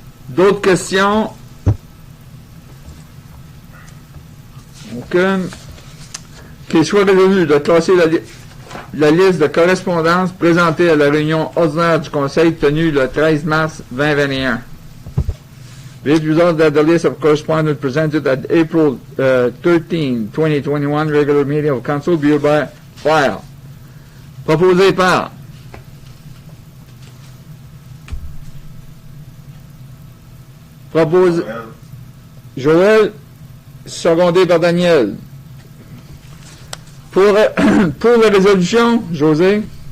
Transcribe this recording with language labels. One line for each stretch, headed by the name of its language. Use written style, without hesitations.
French: D'autres questions? Aucune. Qu'il soit résolu de classer la liste de correspondances présentée à la réunion ordinaire du Conseil tenue le 13 mars 2021.
English: Be it resolved that the list of correspondence presented at April 13, 2021 regular meeting of Council be hereby filed.
French: Proposé par Joël, secondé par Daniel. Pour la résolution, José?